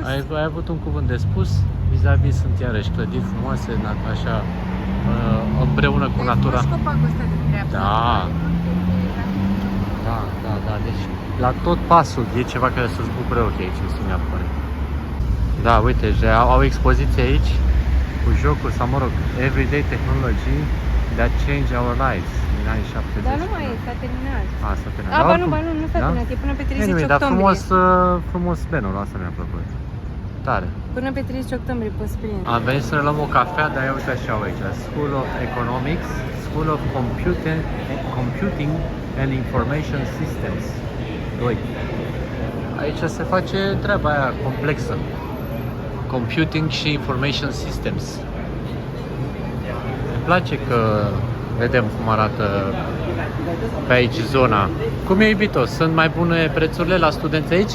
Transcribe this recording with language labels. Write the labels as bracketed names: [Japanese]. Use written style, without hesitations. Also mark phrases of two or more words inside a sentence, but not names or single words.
[Romanian] Ai avut un cuvânt de spus, vis-a-vis sunt iarăși clădiri frumoase, așa, împreună cu natura. Vezi copacul ăsta de dreapta? Da. Da, da, da, deci la tot pasul e ceva care să-ți bucure ochii aici în Singapore. Da, uite, au expoziție aici cu jocuri sau, mă rog, [English] everyday technology that change our lives [Romanian] din anii [English] 70. [Romanian] Dar nu mai e, s-a terminat. A, s-a terminat. A, Dar ba nu, oricum- ba nu, nu s-a da? terminat, e până pe 30 Anyway, dar octombrie. frumos benul, asta mi-a plăcut. Tare. Până pe 30 octombrie poți prinde. Am venit să ne luăm o cafea, dar ia uite așa aici, [English] School of Economics, School of Computing and Information Systems 2. [Romanian] Aici se face treaba aia complexă. [English] Computing și Information Systems. [Romanian] Îmi place că vedem cum arată pe aici zona. Cum e, iubito? Sunt mai bune prețurile la studenți aici?